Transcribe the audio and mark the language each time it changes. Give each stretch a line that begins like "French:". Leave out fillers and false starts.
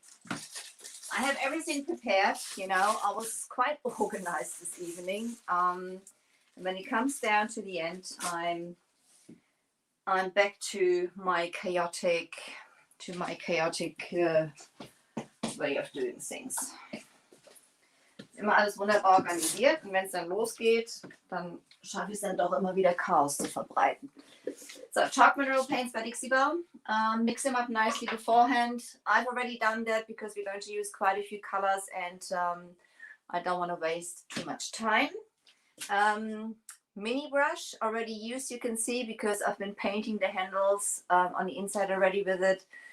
English: I have everything prepared, I was quite organized this evening. And when it comes down to the end, I'm back to my chaotic way of doing things.
German: Immer alles wunderbar organisiert, und wenn es dann losgeht, dann schaffe ich es dann doch immer wieder Chaos zu verbreiten.
English: So, chalk mineral paints by Dixie-Bell. Mix them up nicely beforehand. I've already done that because we're going to use quite a few colors, and I don't want to waste too much time. Mini brush already used, you can see, because I've been painting the handles on the inside already with it.